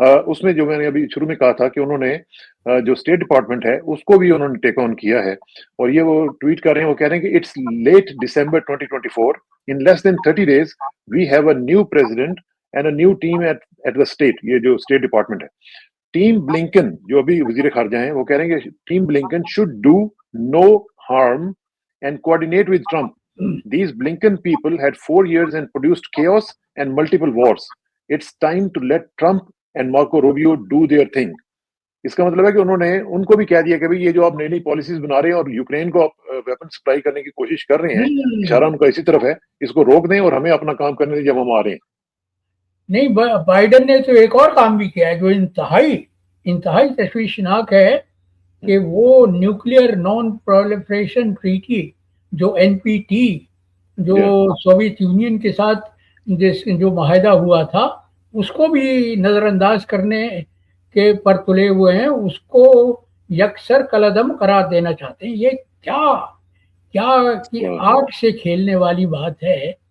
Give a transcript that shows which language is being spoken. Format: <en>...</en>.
<ur>اس میں جو میں نے ابھی شروع میں کہا تھا کہ انہوں نے جو اسٹیٹ ڈپارٹمنٹ ہے اس کو بھی انہوں نے ٹیک آن کیا ہے، اور یہ وہ ٹویٹ کر رہے ہیں، وہ کہہ رہے ہیں کہ</ur> <en>It's late December 2024 in less than 30 days we have a new president and a new team at the state.</en> <ur>یہ جو اسٹیٹ ڈپارٹمنٹ ہے، ٹیم بلنکن جو ابھی وزیر خارجہ ہیں، وہ کہہ رہے ہیں کہ team Blinken</ur> <en>Should do no harm and coordinate with Trump. These Blinken people had 4 years and produced chaos and multiple wars. It's time to let Trump and Marco Rubio do their thing.</en> <ur>اس کا مطلب ہے کہ انہوں نے ان کو بھی کہہ دیا کہ بھئی یہ جو آپ نئی نئی پالیسیز بنا رہے ہیں اور یوکرین کو آپ ویپن سپلائی کرنے کی کوشش کر رہے ہیں، اشارہ ان کا اسی طرف ہے، اس کو روک دیں اور ہمیں اپنا کام کرنے دیں جب ہم آ رہے ہیں. نہیں، بائیڈن نے تو ایک اور کام بھی کیا ہے جو انتہائی تشویشناک ہے کہ وہ نیوکلیئر نان پرولیفریشن ٹریٹی جو NPT جو سوویت یونین کے ساتھ جو معاہدہ ہوا تھا اس کو بھی نظر انداز کرنے کے پر تلے ہوئے ہیں، اس کو یکسر کالعدم قرار دینا چاہتے ہیں. یہ کیا کہ آگ سے کھیلنے والی بات ہے.</ur>